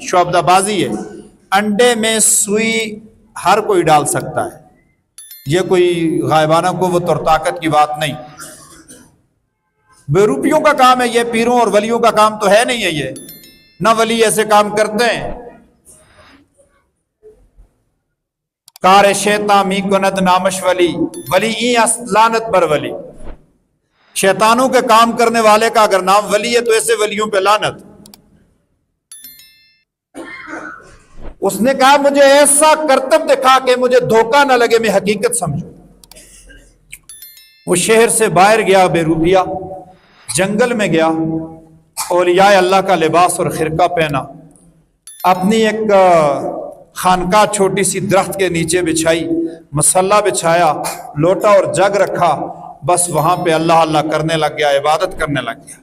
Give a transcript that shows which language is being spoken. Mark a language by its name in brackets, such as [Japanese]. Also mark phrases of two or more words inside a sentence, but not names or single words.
[Urdu] شعبدہ بازی ہے. انڈے میں سوئی ہر کوئی ڈال سکتا ہے, یہ کوئی غائبانہ قوت اور طاقت کی بات نہیں. بہروپیوں کا کام ہے یہ, پیروں اور ولیوں کا کام تو ہے نہیں ہے یہ. نہ ولی ایسے کام کرتے ہیں. [Persian] کار شیطان می کند نامش ولی, ولی این لعنت بر ولی. [Urdu] شیطانوں کے کام کرنے والے کا اگر نام ولی ہے تو ایسے ولیوں پہ لعنت. اس نے کہا مجھے ایسا کرتب دکھا کہ مجھے دھوکہ نہ لگے, میں حقیقت سمجھوں. وہ شہر سے باہر گیا بہروپیہ, جنگل میں گیا, اولیاء اللہ کا لباس اور خرقہ پہنا, اپنی ایک خانقاہ چھوٹی سی درخت کے نیچے بچھائی, مصلی بچھایا, لوٹا اور جگ رکھا, بس وہاں پہ اللہ اللہ کرنے لگ گیا, عبادت کرنے لگ گیا.